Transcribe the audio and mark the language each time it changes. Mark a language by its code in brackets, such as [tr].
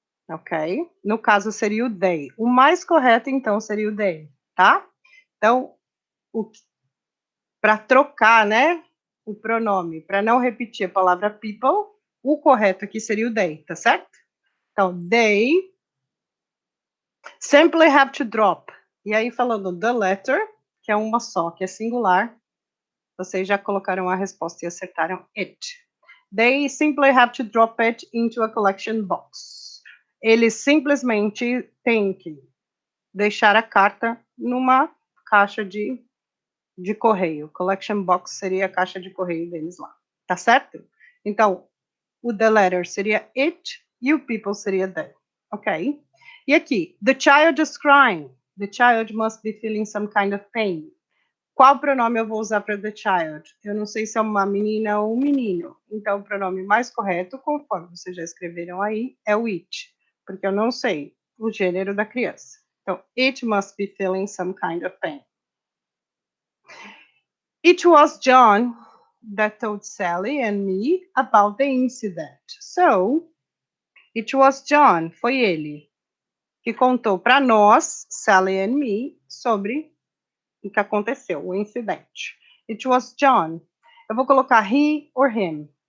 [pt] Ok? No caso, seria o they. O mais correto, então, seria o they, tá? Então, para trocar, né, o pronome, para não repetir a palavra people, o correto aqui seria o they, tá certo? Então, [en] they simply have to drop. [pt] E aí, falando the letter, que é uma só, que é singular, vocês já colocaram a resposta e acertaram it. [en] They simply have to drop it into a collection box. [pt] Eles simplesmente têm que deixar a carta numa caixa de correio. Collection box seria a caixa de correio deles lá. Tá certo? Então, o the letter seria it e o people seria they. Ok? [en] E aqui, the child is crying. The child must be feeling some kind of pain. [pt] Qual pronome eu vou usar para the child? Eu não sei se é uma menina ou um menino. Então, o pronome mais correto, conforme vocês já escreveram aí, é o it. Porque eu não sei o gênero da criança. Então, [en] it must be feeling some kind of pain. It was John that told Sally and me about the incident. So, it was John, [pt] foi ele, que contou para nós, [en] Sally and me, [pt] sobre o que aconteceu, o incidente. [en] It was John. [pt] Eu vou colocar [en] he or him.